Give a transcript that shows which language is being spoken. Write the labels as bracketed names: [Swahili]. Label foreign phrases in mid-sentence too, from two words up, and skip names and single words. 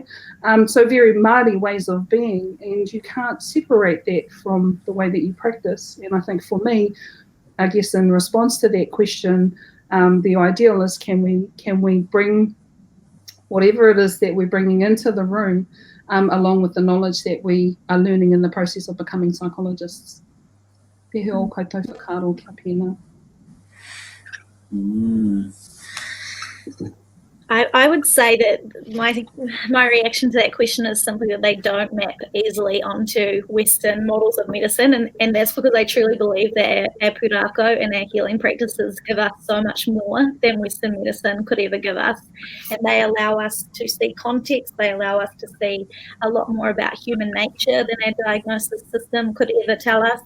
[English] So very Māori ways of being, and you can't separate that from the way that you practice. And I think for me, I guess in response to that question, the ideal is can we bring whatever it is that we're bringing into the room, along with the knowledge that we are learning in the process of becoming psychologists. [Māori] Pehe o koutou whakaaro kia pēnā. [English] I would say that my reaction to that question is simply that they don't map easily onto Western models of medicine, and that's because I truly believe that our pūrākau and our healing practices give us so much more than Western medicine could ever give us, and they allow us to see context, they allow us to see a lot more about human nature than our diagnosis system could ever tell us.